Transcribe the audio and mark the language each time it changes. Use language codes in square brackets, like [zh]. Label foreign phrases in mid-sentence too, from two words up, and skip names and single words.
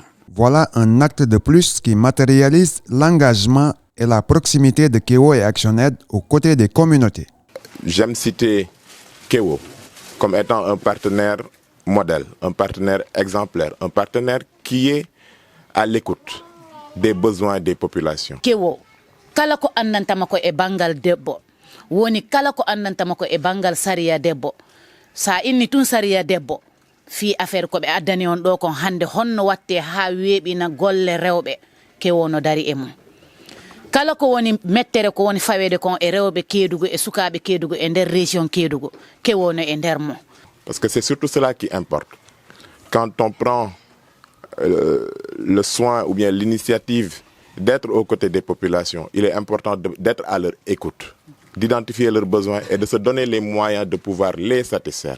[fr] Voilà un acte de plus qui matérialise l'engagement et la proximité de Keo et ActionAid aux côtés des communautés. J'aime citer Keo comme étant un partenaire modèle, un partenaire exemplaire, un partenaire qui est à l'écoute des besoins des populations. [ff] Keo kala ko annantama ko e bangal debbo woni kala ko annantama ko e bangal sariya debbo sa inni tun sariya debbo fi affaire ko be addani on do kon hande honno watte ha weebina golle rewbe Keo no dari e mum kala ko woni mettere ko woni fawede kon e rewbe Kédougou e sukaabe Kédougou e der région Kédougou Keo no e der mum. [fr] Parce que c'est surtout cela qui importe. Quand on prend le soin ou bien l'initiative d'être aux côtés des populations, il est important d'être à leur écoute, d'identifier leurs besoins et de se donner les moyens de pouvoir les satisfaire.